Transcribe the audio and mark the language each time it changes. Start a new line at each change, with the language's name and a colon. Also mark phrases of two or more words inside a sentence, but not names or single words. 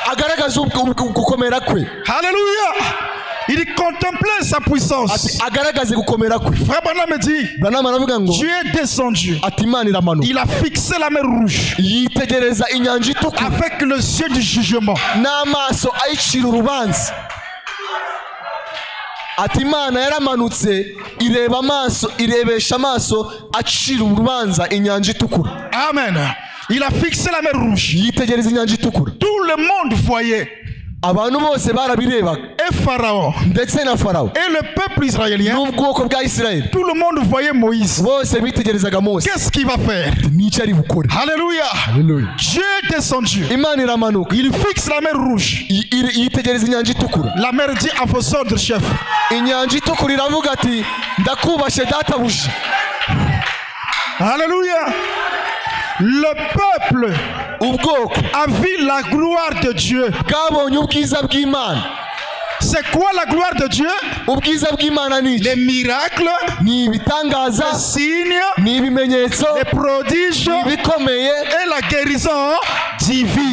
French: Alléluia. Il contemplait sa puissance. Frère Branham me dit, Dieu est descendu. Il a fixé la mer rouge avec le yeux du jugement.
Kinyarwanda: Imana yaramanutse ireba amaso irebesha amaso acira urubanza inyanja itukura.
French: Amen. Il a fixé la mer rouge.
Kinyarwanda: Yitegereza inyanja itukura.
French: Tout le monde voyait.
Kinyarwanda: Abantu bose barabirebaga.
French: Et Pharaon.
Kinyarwanda: Ndetse na Pharaon.
French: Et le peuple israélien.
Kinyarwanda: N'ubwoko bwa Israël.
French: Tout le monde voyait Moïse.
Kinyarwanda: Bose bitegerezaga Mose.
French: Qu'est-ce qu'il va faire?
Kinyarwanda: N'icyo ari bukore. Alléluia. Alléluia.
French: Dieu est descendu.
Kinyarwanda: Imana iramanuka.
French: Il fixe la mer rouge.
Kinyarwanda: Yitegereza inyanja itukura.
French: La mer dit à vos ordres, chef.
Kinyarwanda: Inyanja itukura iravuga ati ndakubashe databuja. Alléluia.
French: Le peuple a vu la gloire de Dieu. C'est quoi la gloire de Dieu? Les miracles, les signes, les prodiges et la guérison divine.